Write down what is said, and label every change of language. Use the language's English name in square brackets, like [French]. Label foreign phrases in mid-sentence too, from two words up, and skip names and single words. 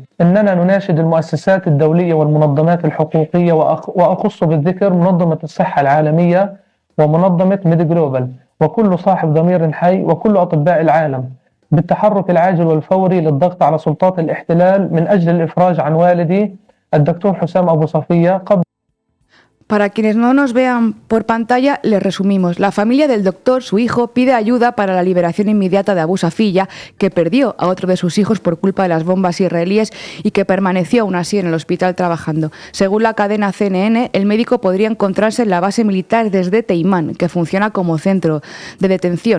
[Arabic] إننا نناشد المؤسسات الدولية والمنظمات الحقوقية وأخص بالذكر منظمة الصحة العالمية ومنظمة ميد جلوبال وكل صاحب ضمير حي وكل أطباء العالم بالتحرك العاجل والفوري للضغط على سلطات الاحتلال من أجل الإفراج عن والدي الدكتور حسام أبو صفية قبل. [Spanish] Para quienes no nos vean por pantalla, les resumimos. La familia del doctor, su hijo, pide ayuda para la liberación inmediata de Abu Safiyah, que perdió a otro de sus hijos por culpa de las bombas israelíes y que permaneció aún así en el hospital trabajando. Según la cadena CNN, el médico podría encontrarse en la base militar desde Teimán, que funciona como centro de detención.